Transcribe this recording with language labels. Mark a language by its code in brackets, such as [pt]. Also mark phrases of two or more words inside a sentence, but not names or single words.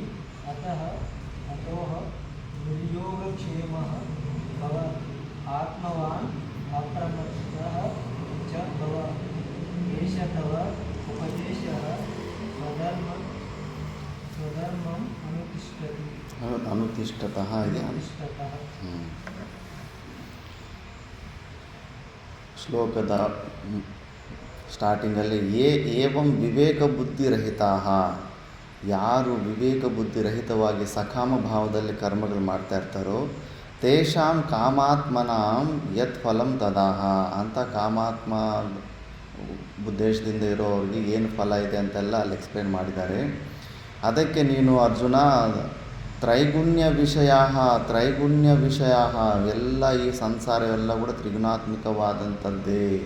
[sa] अतोः निर्योगक्षेमः भव। आत्मवान् अप्रमत्तः च भव। एष तव उपदेशः स्वधर्मम् अनुतिष्ठतः ಇದೆ अनुतिष्ठतः। [kn] ಶ್ಲೋಕದ ಸ್ಟಾರ್ಟಿಂಗಲ್ಲಿ [sa] ಏವಂ ವಿವೇಕ ಬುದ್ಧಿರಹಿತಾ, [kn] ಯಾರು ವಿವೇಕ ಬುದ್ಧಿರಹಿತವಾಗಿ ಸಕಾಮ ಭಾವದಲ್ಲಿ ಕರ್ಮಗಳು ಮಾಡ್ತಾ ಇರ್ತಾರೋ [sa] ತೇಷಾಂ ಕಾಮಾತ್ಮನಾಂ ಯತ್ ಫಲಂ ತದಾಹ [kn] ಅಂತ ಕಾಮಾತ್ಮ ಉದ್ದೇಶದಿಂದ ಇರೋರಿಗೆ ಏನು ಫಲ ಇದೆ ಅಂತೆಲ್ಲ ಅಲ್ಲಿ ಎಕ್ಸ್ಪ್ಲೇನ್ ಮಾಡಿದ್ದಾರೆ. ಅದಕ್ಕೆ ನೀನು ಅರ್ಜುನ ತ್ರೈಗುಣ್ಯ ವಿಷಯ ಎಲ್ಲ ಈ ಸಂಸಾರವೆಲ್ಲ ಕೂಡ ತ್ರಿಗುಣಾತ್ಮಕವಾದಂಥದ್ದೇ.